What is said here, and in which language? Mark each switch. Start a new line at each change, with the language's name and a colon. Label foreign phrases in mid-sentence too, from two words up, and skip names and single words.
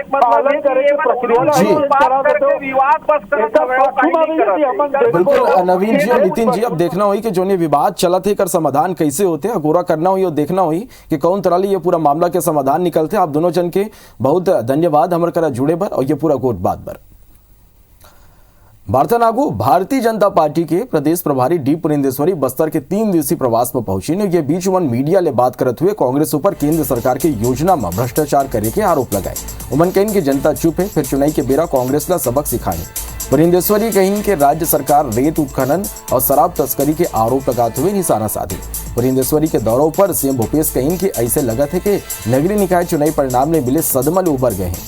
Chhattisgarhi: पालन करे के प्रक्रिया विवाद बस बिल्कुल नवीन जी और नितिन जी, अब देखना हुई कि जो ने विवाद चला थे कर समाधान कैसे होते, अगोरा करना हुई और देखना हुई कि कौन तरह ये पूरा मामला के समाधान निकलते। आप दोनों जन के बहुत धन्यवाद हमारे करा जुड़े बर और ये पूरा गोट बात बर। वार्तानागु भारतीय जनता पार्टी के प्रदेश प्रभारी डी पुरेंदेश्वरी बस्तर के 3 दिवसीय प्रवास पर पहुंची ने ये बीच वन मीडिया ले बात करते हुए कांग्रेस ऊपर केंद्र सरकार की योजना में भ्रष्टाचार करे के आरोप लगाए। उमन कहीं की जनता चुप है, फिर चुनाई के बेरा कांग्रेस ला सबक सिखाए। पुरेंदेश्वरी कहीं के राज्य सरकार रेत उत्खनन और शराब तस्करी के आरोप लगाते हुए निशाना साधे। पुरेंदेश्वरी के दौरों पर सीएम भूपेश कहीं के ऐसे लगा थे कि नगरीय निकाय चुनाई परिणाम ने मिले सदमल उबर गए हैं।